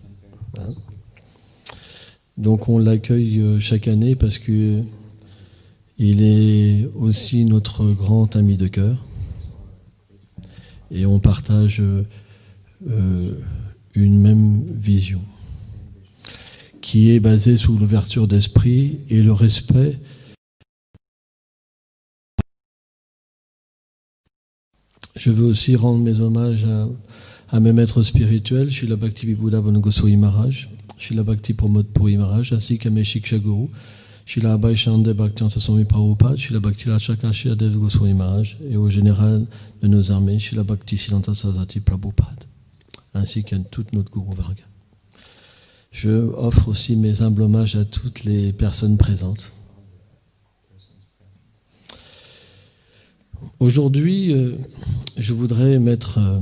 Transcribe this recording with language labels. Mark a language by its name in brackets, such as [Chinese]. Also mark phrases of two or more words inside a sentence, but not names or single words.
[French] Donc on l'accueille chaque année parce que il est aussi notre grand ami de cœur et on partage une même vision qui est basée sur l'ouverture d'esprit et le respect. Je veux aussi rendre mes hommages à mes maîtres spirituels, Srila Bhakti Vibhuda Bhanu Goswami Maharaj, Srila Bhakti Pramod Puri Maharaj, ainsi qu'à mes Shiksha Guru, Srila Abhay Chandra Bhaktivedanta Swami Prabhupada, Srila Bhakti Rachakashya Dev Goswami Maharaj, et au général de nos armées, Srila Bhakti Siddhanta Saraswati Prabhupada, ainsi qu'à toute notre Guru Varga. Je offre aussi mes humbles hommages à toutes les personnes présentes. Aujourd'hui, je voudrais mettre